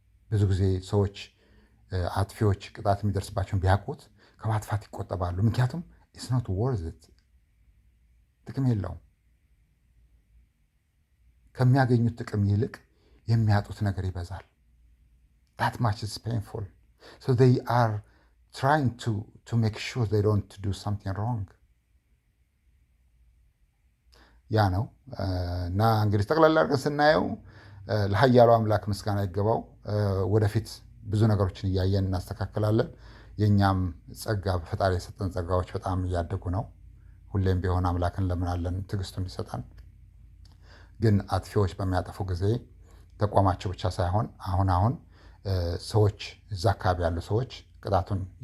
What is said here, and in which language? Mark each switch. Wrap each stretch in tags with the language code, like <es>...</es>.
<am>ብዙ ጊዜ ሰዎች አጥፊዎች ቅጣት የሚደርስባቸውን ቢያውቁት ከማጥፋት ይቆጠባሉ። ምክንያቱም</am> <en>it's not worth it.</en> <am>ጥቅም የለውም። ከሚያገኙት ጥቅም ይልቅ የሚያጡት ነገር ይበዛል።</am> <en>that much is painful. So they are trying to make sure they don't do something wrong.</en> <am>ያ ነው እና እንግዲህ ጠቅላላ አድርገን ስናየው ለኃያሉ አምላክ ምስጋና ይገባው። ወደፊት ብዙ ነገሮችን እያየን እናስተካክላለን። የእኛም ጸጋ በፈጣሪ የሰጠን ጸጋዎች በጣም እያደጉ ነው። ሁሌም ቢሆን አምላክን ለምናለን ትዕግስቱን ይሰጣል። ግን አጥፊዎች በሚያጠፉ ጊዜ ተቋማቸው ብቻ ሳይሆን አሁን ሰዎች እዛ አካባቢ ያሉ ሰዎች ቅጣቱን</am>